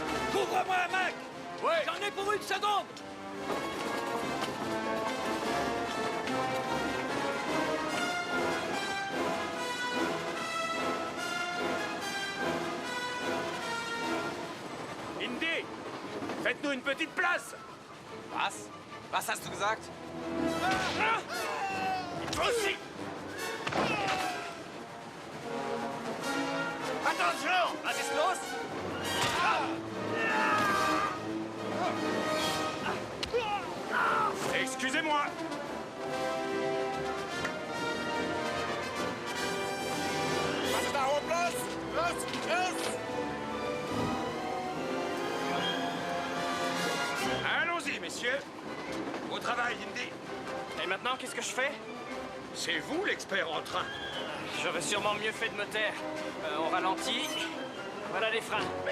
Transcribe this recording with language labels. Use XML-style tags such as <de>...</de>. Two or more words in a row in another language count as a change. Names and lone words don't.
<fr>Couvre-moi, mec! Ouais! J'en ai pour une seconde! Indy, faites-nous une petite place.</fr> <de>Was? Was hast du gesagt?</de> <fr>Toi aussi. Attention,</fr> <de>was ist los?</de> <fr>Excusez-moi.</fr> <de>Was ist da oben los? Los, los!</de> <fr>Allons-y, messieurs. Au travail, Indy. Et maintenant, qu'est-ce que je fais? C'est vous l'expert en train. J'aurais sûrement mieux fait de me taire. On ralentit. Voilà les freins.</fr>